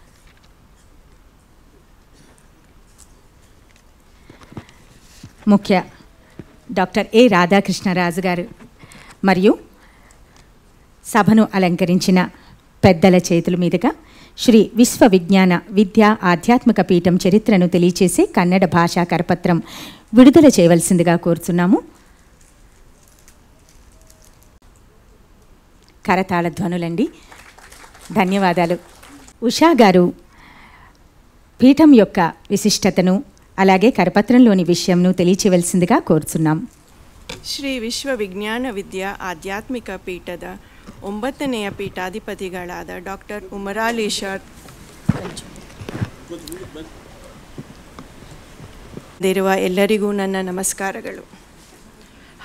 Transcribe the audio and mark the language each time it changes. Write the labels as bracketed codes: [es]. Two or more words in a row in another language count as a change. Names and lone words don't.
[te] ముఖ్య డాక్టర్ ఏ రాధాకృష్ణరాజు గారు మరియు సభను అలంకరించిన పెద్దల చేతుల మీదుగా శ్రీ విశ్వవిజ్ఞాన విద్యా ఆధ్యాత్మిక పీఠం చరిత్రను తెలియచేసే కన్నడ భాషా కరపత్రం విడుదల చేయవలసిందిగా కోరుతున్నాము. కరతాళ ధ్వనులండి. ధన్యవాదాలు. ఉషా గారు పీఠం యొక్క విశిష్టతను అలాగే కరపత్రంలోని విషయంను తెలియచేయవలసిందిగా కోరుతున్నాం. [kn] ಶ್ರೀ ವಿಶ್ವವಿಜ್ಞಾನ ವಿದ್ಯಾ ಆಧ್ಯಾತ್ಮಿಕ ಪೀಠದ 9ನೆಯ ಪೀಠಾಧಿಪತಿಗಳಾದ ಡಾಕ್ಟರ್ ಉಮರಾಲಿ ಶಾ ಇರುವ ಎಲ್ಲರಿಗೂ ನನ್ನ ನಮಸ್ಕಾರಗಳು.